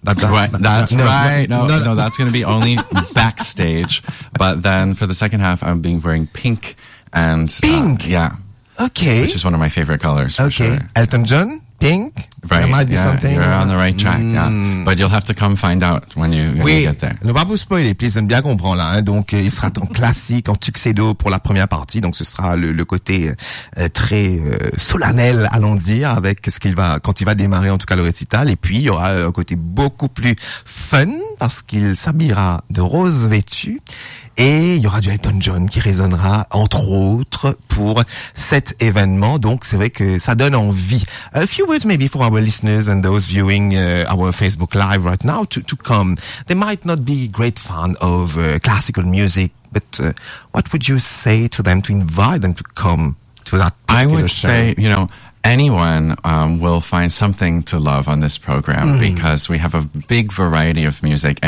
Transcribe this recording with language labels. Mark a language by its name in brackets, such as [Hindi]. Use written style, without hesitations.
[English] No, that's going to be only backstage. But then for the second half, I'm being wearing pink. And pink? Yeah. Okay. Which is one of my favorite colors. Okay. Sure. Elton John? Pink? Right. There might be something. You're on the right track, But you'll have to come find out when you get there. [French] Oui, ne pas vous spoiler, please. J'aime bien comprendre, là. Donc, il sera en classique, en tuxedo pour la première partie. Donc, ce sera le côté très solennel, allons dire, avec ce qu'il va, quand il va démarrer, en tout cas, le récital. Et puis, il y aura un côté beaucoup plus fun, parce qu'il s'habillera de rose vêtu. Et il y aura du Elton John qui résonnera, entre autres, pour cet événement. Donc, c'est vrai que ça donne envie. [English] A few words, maybe, for our listeners and those viewing our Facebook Live right now to come. They might not be great fans of classical music, but what would you say to them to invite them to come to that particular show? I would say, anyone will find something to love on this program because we have a big variety of music.